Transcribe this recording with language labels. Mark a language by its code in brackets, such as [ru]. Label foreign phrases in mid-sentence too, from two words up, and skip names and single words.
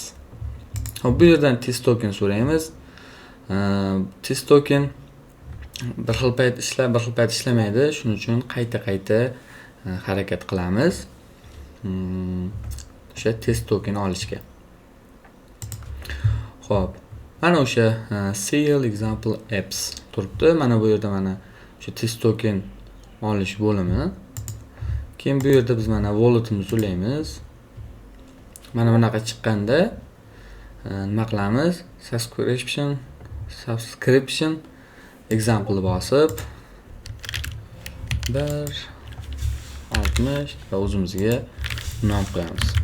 [uz] Hop, bu yerdan [en] test token [uz] so'raymiz. [en] Test token [uz] bir xil payt ishlar, bir xil payt ishlamaydi. Shuning uchun qayta harakat qilamiz. O'sha [en] test token [uz] olishga. Xo'p, mana o'sha [en] sale example apps [uz] turibdi. Mana bu yerda mana o'sha [en] test token [uz] olish bo'limi. Keyin bu yerda biz mana walletimizni ulaymiz. Mana bunaqa chiqqanda nima qilamiz? [en] Subscription example [uz] bosib 1.60 va o'zimizga nom qo'yamiz.